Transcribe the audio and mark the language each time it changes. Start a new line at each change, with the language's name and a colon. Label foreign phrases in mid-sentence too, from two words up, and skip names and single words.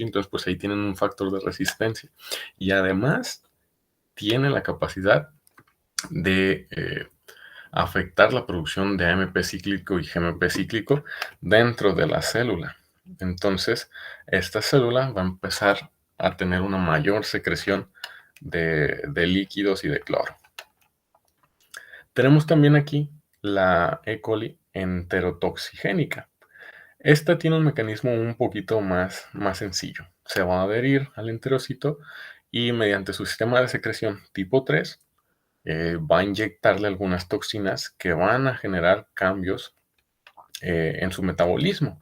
Spanish: Entonces, pues ahí tienen un factor de resistencia. Y además, tiene la capacidad de afectar la producción de AMP cíclico y GMP cíclico dentro de la célula. Entonces, esta célula va a empezar a tener una mayor secreción de líquidos y de cloro. Tenemos también aquí la E. coli enterotoxigénica. Esta tiene un mecanismo un poquito más sencillo. Se va a adherir al enterocito y mediante su sistema de secreción tipo 3 va a inyectarle algunas toxinas que van a generar cambios en su metabolismo.